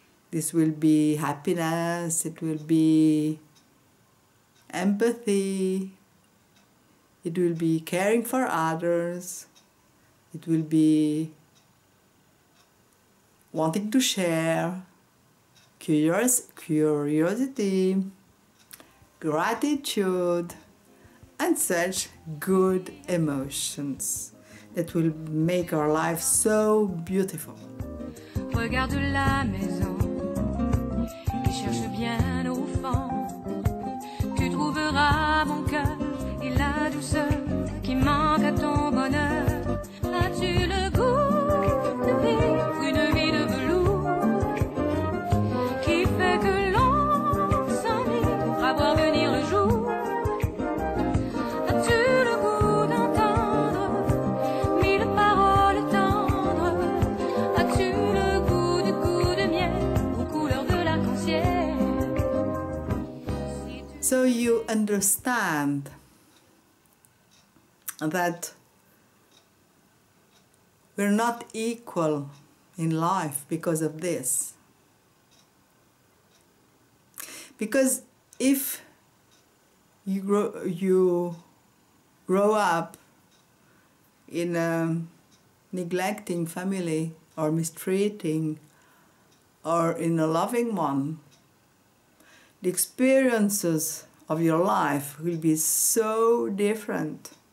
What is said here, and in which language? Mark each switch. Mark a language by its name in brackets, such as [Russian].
[English] This will be happiness, it will be empathy, it will be caring for others, it will be wanting to share, curiosity, gratitude, and such good emotions that will make our life so beautiful. [French] Regarde la maison et cherche bien au fond. Tu trouveras mon cœur et la douceur qui manque à ton bonheur. As-tu le goût de vivre une vie de velours qui fait que l'on s'ennuie à voir venir le jour? As-tu le goût d'entendre mille paroles tendres? As-tu le goût du goût de miel aux couleurs de l'arc-en-ciel? [English] So you understand that we're not equal in life because of this. Because if you grow up in a neglecting family or mistreating, or in a loving one, the experiences of your life will be so different.